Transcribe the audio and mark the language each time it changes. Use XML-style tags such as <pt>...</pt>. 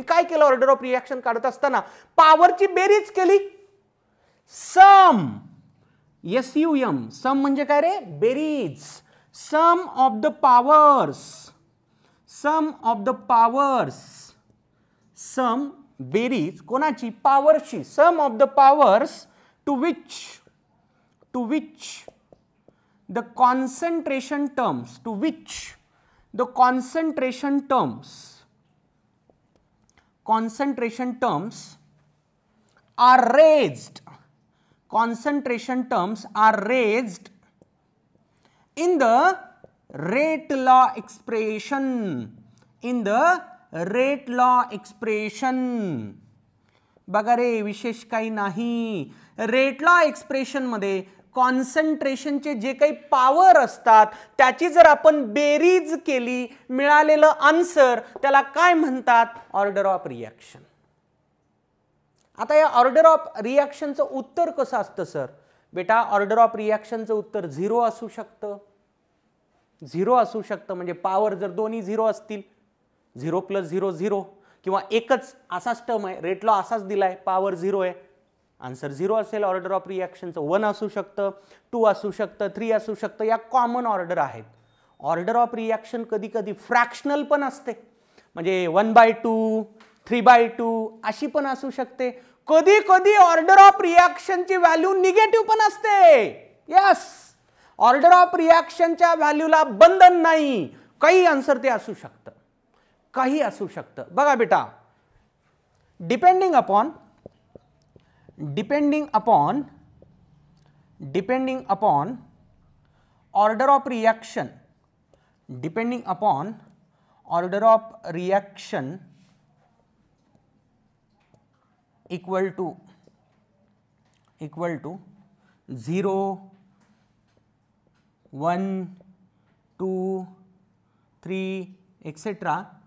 <mr>मी काय केलं, order of reaction काढत असताना पॉवरची बेरीज केली. सम, SUM, सम म्हणजे काय रे, बेरीज.</mr> <en>sum of the powers, sum of the powers,</en> <mr>सम बेरीज कोणाची, पॉवरची.</mr> <en>Sum of the powers to which the concentration terms, to which the concentration terms are raised, concentration terms are raised in the rate law expression, in the rate law expression.</en> <mr>बघा रे, विशेष काही नाही. Rate law expression मध्ये कॉन्सन्ट्रेशनचे जे काही power असतात त्याची जर आपण बेरीज केली, मिळालेलं आन्सर त्याला काय म्हणतात, ऑर्डर ऑफ रिॲक्शन. आता या ऑर्डर ऑफ रिॲक्शनचं उत्तर कसं असतं सर, बेटा ऑर्डर ऑफ रिॲक्शनचं उत्तर 0 असू शकतं. 0 असू शकतं म्हणजे पॉवर जर दोन्ही 0 असतील, 0 + 0 0, किंवा एकच असाच टर्म आहे, रेट लॉ असाच दिलाय, पॉवर 0 आहे, आन्सर 0 असेल. ऑर्डर ऑफ रिॲक्शनचं 1 असू शकतं, 2 असू शकतं, 3 असू शकतं. या कॉमन ऑर्डर आहेत. ऑर्डर ऑफ रिॲक्शन कधी कधी फ्रॅक्शनल पण असते, म्हणजे 1/2, 3/2 अशी पण असू शकते. कधी कधी ऑर्डर ऑफ रिॲक्शनची व्हॅल्यू निगेटिव्ह पण असते. यस, ऑर्डर ऑफ रिॲक्शनच्या व्हॅल्यूला बंधन नाही, काही आन्सर ते असू शकतं, काही असू शकतं. बघा बेटा,</mr> <en>Depending upon order of reaction, depending upon order of reaction equal to 0, 1, 2, 3 etc.</en>